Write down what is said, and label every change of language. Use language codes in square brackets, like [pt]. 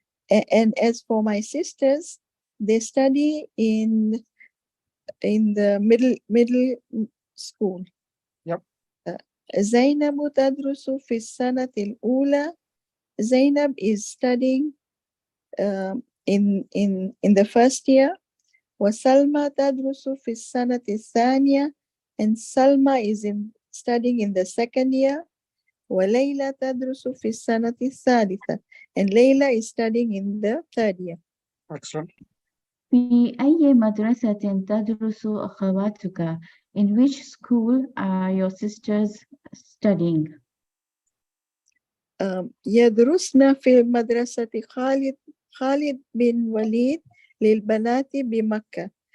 [en] And as for my sisters, they study in the middle school. Yep. [ar] زينب تدرس في السنة الأولى. [en] Zainab is studying in the first year. [ar] وسلمى تدرس في السنة الثانية. [en] And Salma is studying in the second year. [ar] وَلَيْلَى تدرس في السنة الثالثة. [en] And Layla is studying in the third year. Excellent. [ar] في أي مدرسة تدرس أخواتك? [en] In which school are your sisters studying? [ar] يدرسن في مدرسة خالد بن وليد للبنات بمكة.